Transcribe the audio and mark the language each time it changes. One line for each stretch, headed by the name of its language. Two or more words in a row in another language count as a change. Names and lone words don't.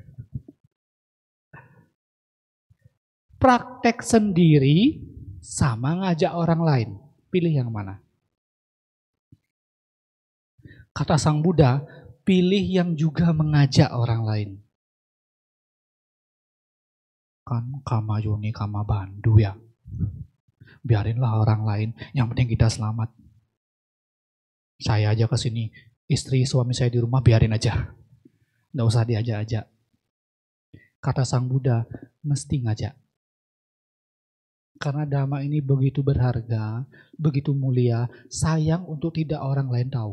Indonesian: Praktek sendiri sama ngajak orang lain. Pilih yang mana? Kata Sang Buddha, pilih yang juga mengajak orang lain.
Pali: Kan kama yoni kama bandu ya.
Indonesian: biarinlah orang lain, yang penting kita selamat. Saya aja ke sini, istri suami saya di rumah biarin aja. Nggak usah diajak-ajak. Kata Sang Buddha, mesti ngajak. Karena dhamma ini begitu berharga, begitu mulia, sayang untuk tidak orang lain tahu.